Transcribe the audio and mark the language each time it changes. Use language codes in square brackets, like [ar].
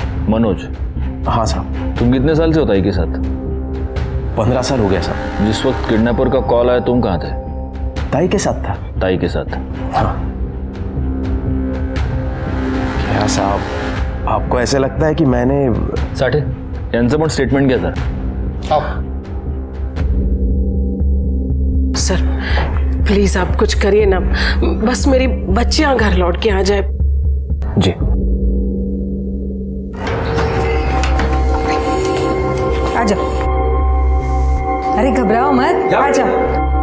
[hi] मनोज? हाँ साहब। तुम कितने साल से हो ताई के साथ? 15 साल हो गया साहब। जिस वक्त किडनैपर का कॉल आया तुम कहाँ थे? ताई के साथ था। ताई के साथ? हाँ। क्या साहब, आपको ऐसे लगता है कि मैंने? [mr] साठे, यांचं पण स्टेटमेंट घ्या सर। [hi] सर प्लीज आप कुछ करिए ना, बस मेरी बच्चियां घर लौट के आ जाए। जी। आ जाओ, अरे घबराओ मत, आ जाओ।